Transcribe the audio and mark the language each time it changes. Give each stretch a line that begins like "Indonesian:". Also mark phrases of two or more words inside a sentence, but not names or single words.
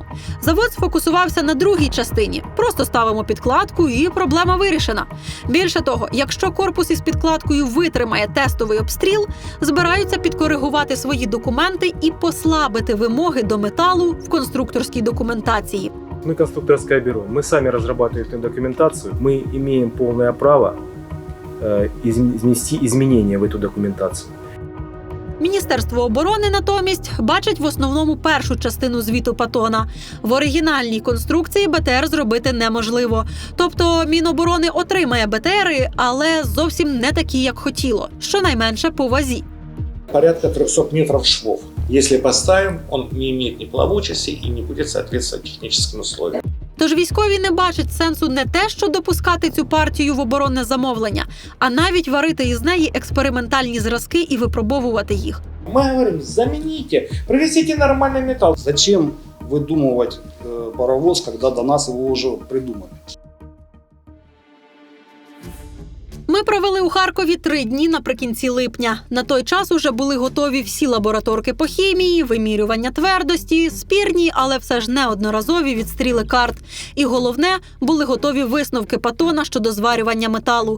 Ukrainian: Завод сфокусувався на другій частині. Просто ставимо підкладку і проблема вирішена. Більше того, якщо корпус із підкладкою витримає тестовий обстріл, збираються підкоригувати свої документи і послабити вимоги до металу в конструкторській документації.
Russian: Мы конструкторское бюро, мы сами разрабатываем эту документацию, мы имеем полное право внести изменения в эту документацию.
Ukrainian: Міністерство оборони, натомість, бачить в основному першу частину звіту Патона. В оригінальній конструкції БТР зробити неможливо. Тобто Міноборони отримає БТРи, але зовсім не такі, як хотіло. Щонайменше по вазі.
Russian: Порядка 300 метров швов. Если поставим, он не имеет ни плавучести и не будет соответствовать техническим условиям.
Ukrainian: Тож військові не бачать сенсу не те, що допускати цю партію в оборонне замовлення, а навіть варити із неї експериментальні зразки і випробовувати їх.
Russian: Мы говорим, замените, привезите нормальный металл. Зачем выдумывать паровоз, когда до нас его уже придумали?
Ukrainian: Ми провели у Харкові 3 дні наприкінці липня. На той час уже були готові всі лабораторки по хімії, вимірювання твердості, спірні, але все ж неодноразові відстріли карт. І головне, були готові висновки Патона щодо зварювання металу.